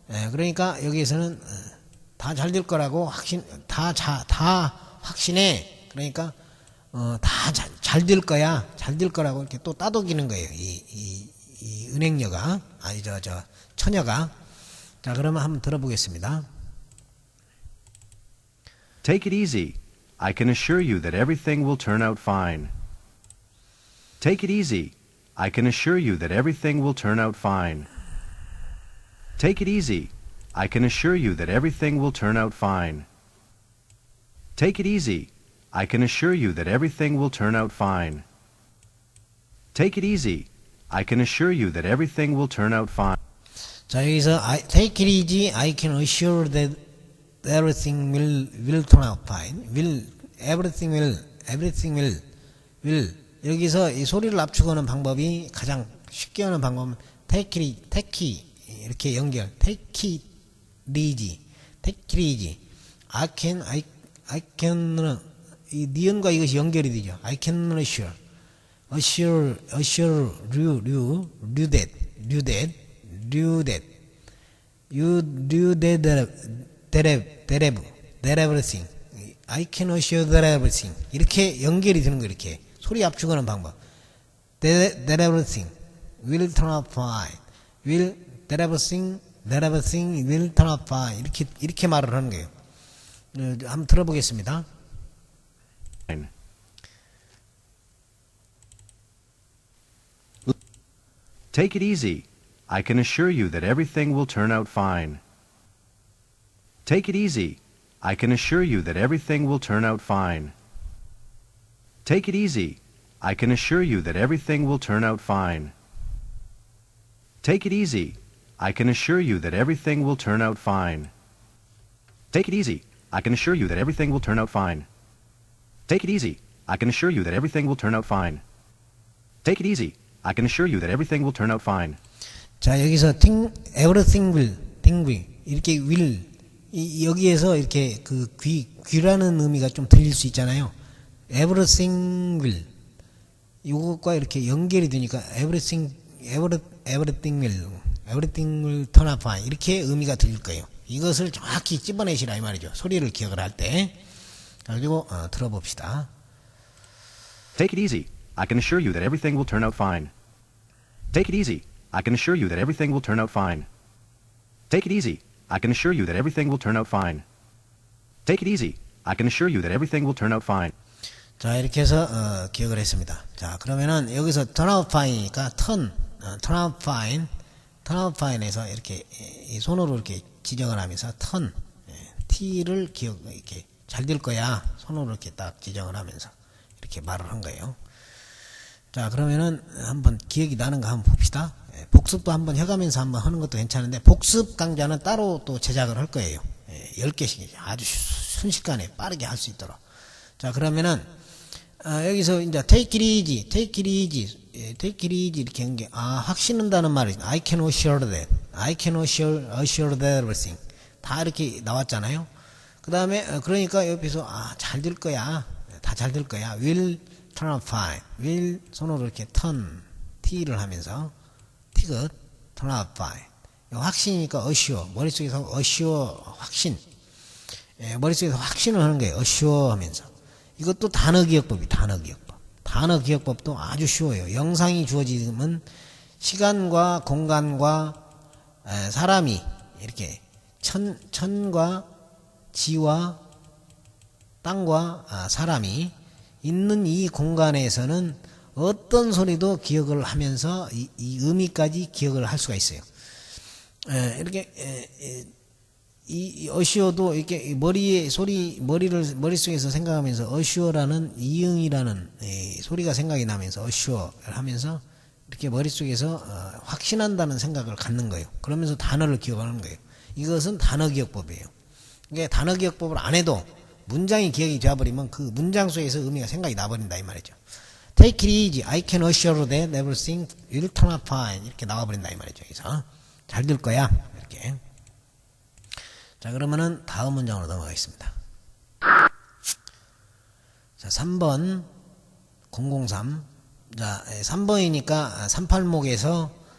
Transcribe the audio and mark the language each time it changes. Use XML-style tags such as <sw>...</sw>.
<ko>그러니까 여기에서는 다 잘 될 거라고 다 확신해. 그러니까 다 잘 될 거야. 잘 될 거라고 이렇게 또 따독이는 거예요. 이 은행녀가 아니 저 처녀가. 자, 그러면 한번 들어보겠습니다.</ko> <en>Take it easy. I can assure you that everything will turn out fine. Take it easy. I can assure you that everything will turn out fine. Take it easy. I can assure you that everything will turn out fine. Take it easy. I can assure you that everything will turn out fine. Take it easy. I can assure you that everything will turn out fine.</en> <ko>자, 여기서</ko> <en>take it easy. I can assure that everything will turn out fine. everything will.</en> <ko>여기서 이 소리를 압축하는 방법이 가장 쉽게 하는 방법은</ko> <en>take it</en> <ko>이렇게 연결.</ko> <en>take it easy. I can</en> <ko>이 니은과 이것이 연결이 되죠.</ko> <en>I can assure you that everything. I can assure that everything.</en> <ko>이렇게 연결이 되는 거 이렇게 소리 압축하는 방법.</ko> <en>that everything will turn out fine. that everything will turn out fine.</en> <ko>이렇게 말을 하는 거예요. 한번 들어보겠습니다.</ko> <en>Take it easy. I can assure you that everything will turn out fine. Take it easy. I can assure you that everything will turn out fine. Take it easy. I can assure you that everything will turn out fine. Take it easy. I can assure you that everything will turn out fine. Take it easy. I can assure you that everything will turn out fine. Take it easy. I can assure you that everything will turn out fine. Take it easy. I can assure you that everything will turn out fine.</en> <ko>자, 여기서</ko> <en>everything will</en> <ko>이렇게 will 여기에서 이렇게 그 귀라는 의미가 좀 들릴 수 있잖아요.</ko> <en>everything will</en> <ko>이것과 이렇게 연결이 되니까</ko> <en>everything will turn out fine</en> <ko>이렇게 의미가 들릴 거예요. 이것을 정확히 찝어내시라 이 말이죠. 소리를 기억을 할 때. 그리고 들어봅시다. Take it easy. I can assure you that everything will turn out fine. Take it easy. I can assure you that everything will turn out fine. Take it easy. I can assure you that everything will turn out fine. Take it easy. I can assure you that everything will turn out fine. 자, 이렇게 해서 기억을 했습니다. 자, 그러면은 여기서</ko> <en>turn out fine</en> <ko>이니까 turn out fine에서 이렇게 이 손으로 이렇게 지정을 하면서 turn t를 이렇게 잘 될 거야. 손으로 이렇게 딱 지정을 하면서 이렇게 말을 한 거예요. 자, 그러면은 한번 기억이 나는 거 한번 봅시다. 복습도 한번 해가면서 한번 하는 것도 괜찮은데 복습 강좌는 따로 또 제작을 할 거예요. 10개씩 아주 순식간에 빠르게 할 수 있도록. 자, 그러면은 여기서 이제</ko> <en>take it easy</en> <ko>이렇게 한 게 확신한다는 말이</ko> <en>I can assure that everything</en> <ko>다 이렇게 나왔잖아요. 그 다음에 그러니까 옆에서 잘 될 거야. 다 잘 될 거야.</ko> <en>will turn out fine.</en> <ko>will 손으로 이렇게 turn t를 하면서 티귿</ko> <en>turn out fine.</en> <ko>확신이니까 assure 머릿속에서 assure 확신. 머릿속에서 확신을 하는 거예요. assure 하면서. 이것도 단어기억법이 단어기억법도 아주 쉬워요. 영상이 주어지면 시간과 공간과 사람이 이렇게 천과 지와 땅과 사람이 있는 이 공간에서는 어떤 소리도 기억을 하면서 이 의미까지 기억을 할 수가 있어요. 이렇게 이 어시어도 이렇게 머릿속에서 생각하면서 어시어라는 이응이라는 소리가 생각이 나면서 어시어를 하면서 이렇게 머릿속에서 확신한다는 생각을 갖는 거예요. 그러면서 단어를 기억하는 거예요. 이것은 단어기억법이에요. 이게 단어기억법을 안 해도 문장이 기억이 되어버리면 그 문장 속에서 의미가 생각이 나버린다 이 말이죠.</ko> <en>Take it easy. I can assure that everything will turn out fine.</en> <ko>이렇게 나와버린다 이 말이죠. 그래서 잘 될 거야. 이렇게. 자, 그러면은 다음 문장으로 넘어가겠습니다. 자, 3번 003. 자, 3번이니까 38목에서</ko>